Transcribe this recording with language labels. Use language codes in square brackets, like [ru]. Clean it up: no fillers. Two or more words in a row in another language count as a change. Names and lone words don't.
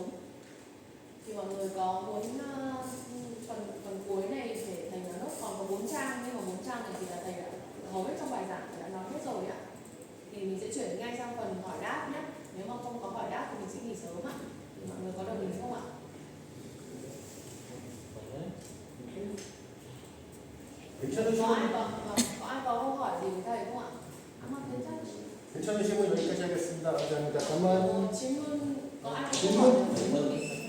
[vi] Thì mọi người có muốn phần cuối này để thầy nói nốt, còn có 4 trang, nhưng mà 4 trang này thì là thầy đã hầu hết trong bài giảng thầy đã nói hết rồi ạ. Thì mình sẽ chuyển ngay sang phần hỏi đáp nhé. Nếu mà không có hỏi đáp thì mình sẽ nghỉ sớm ạ. Thì mọi người có đồng ý không ạ? [ko] 괜찮으시면 [vi] Có ai có câu hỏi gì với thầy không ạ? [ko] 괜찮으시면 여기까지 하겠습니다. 감사합니다. 그만 [vi] 질문 có ai có câu [ko] 질문? [vi] hỏi?